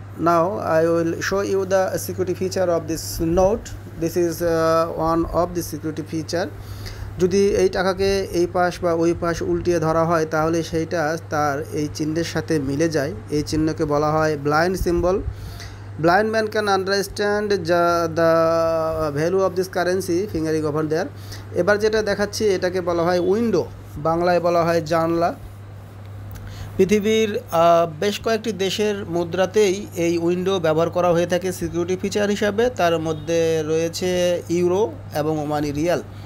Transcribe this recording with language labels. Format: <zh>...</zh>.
<en>Now I will show you the security feature of this note. This is one of the security feature.</en> <bn>যদি এই টাকাকে এই পাশ বা ওই পাশ উল্টিয়ে ধরা হয় তাহলে সেইটা তার এই চিহ্নের সাথে মিলে যায়। এই চিহ্নকে বলা হয় blind symbol.</bn> <en>Blind man can understand the value of this currency fingering over there.</en> <bn>এবার যেটা দেখাচ্ছি এটাকে বলা হয় উইন্ডো, বাংলায় বলা হয় জানলা। পৃথিবীর বেশ কয়েকটি দেশের মুদ্রাতেই এই উইন্ডো ব্যবহার করা হয়ে থাকে সিকিউরিটি ফিচার হিসাবে। তার মধ্যে রয়েছে ইউরো এবং ওমানি রিয়াল।</bn>